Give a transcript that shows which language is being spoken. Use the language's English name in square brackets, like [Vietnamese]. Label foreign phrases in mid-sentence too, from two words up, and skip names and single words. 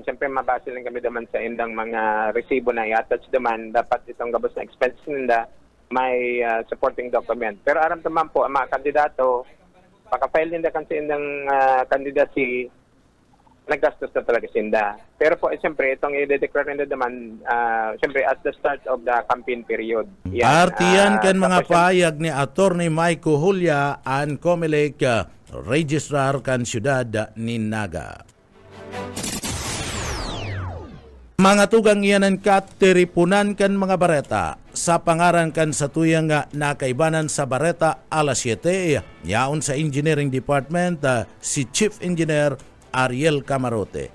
[Bikol] Siyempre, mabase lang kami naman sa indang mga resibo na i-attach naman. Dapat itong gabos na expenses nila may [English] supporting document. [Bikol] Pero aram naman po, ang mga kandidato, pagka-file nila kan sa indang candidacy, naggastos na talaga sinda. Pero po, siyempre, itong i-declare nila naman, siyempre, [English] at the start of the campaign period. [Bikol] Artiyan kan mga tapos payag ni Attorney Maiko Hulya ang Comelec Registrar kan Siyudad ni Naga. Mga tugang iyanan katiripunan kan mga bareta sa pangaran kan sa tuyang nakaibanan sa bareta alas 7 yaon sa Engineering Department si Chief Engineer Ariel Camarote.